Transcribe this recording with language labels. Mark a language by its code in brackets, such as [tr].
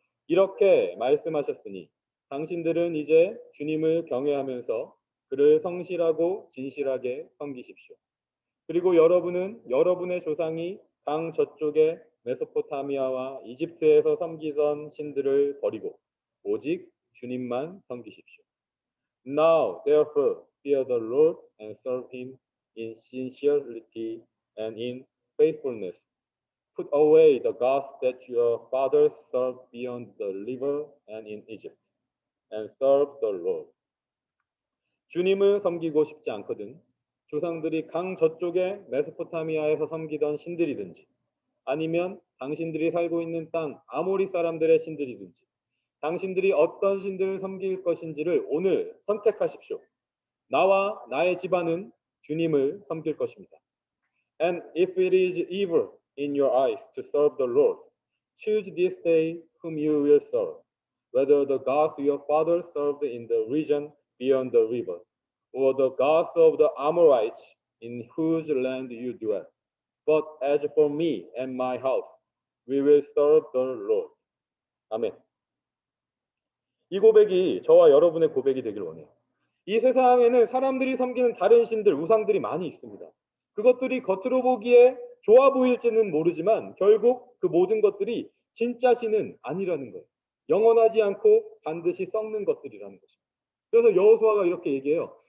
[ko] 이렇게 말씀하셨으니 당신들은 이제 주님을 경외하면서 그를 성실하고 진실하게 섬기십시오. 그리고 여러분은 여러분의 조상이 강 저쪽의 메소포타미아와 이집트에서 섬기던 신들을 버리고 오직 주님만 섬기십시오. [en] Now, therefore, fear the Lord and serve him in sincerity and in faithfulness. Put away the gods that your fathers served beyond the river and in Egypt, and serve the Lord. [ko] 주님을 섬기고 싶지 않거든 조상들이 강 저쪽의 메소포타미아에서 섬기던 신들이든지 아니면 당신들이 살고 있는 땅 아모리 사람들의 신들이든지 당신들이 어떤 신들을 섬길 것인지를 오늘 선택하십시오. 나와 나의 집안은 주님을 섬길 것입니다. [en] And if it is evil in your eyes to serve the Lord, choose this day whom you will serve, whether the gods your fathers served in the region beyond the river, or the gods of the Amorites in whose land you dwell. But as for me and my house, we will serve the Lord. [ko] 아멘. 이 고백이 저와 여러분의 고백이 되길 원해요. 이 세상에는 사람들이 섬기는 다른 신들, 우상들이 많이 있습니다. 그것들이 겉으로 보기에 좋아 보일지는 모르지만 결국 그 모든 것들이 진짜 신은 아니라는 거예요. 영원하지 않고 반드시 썩는 것들이라는 것입니다. 그래서 여호수아가 이렇게 얘기해요.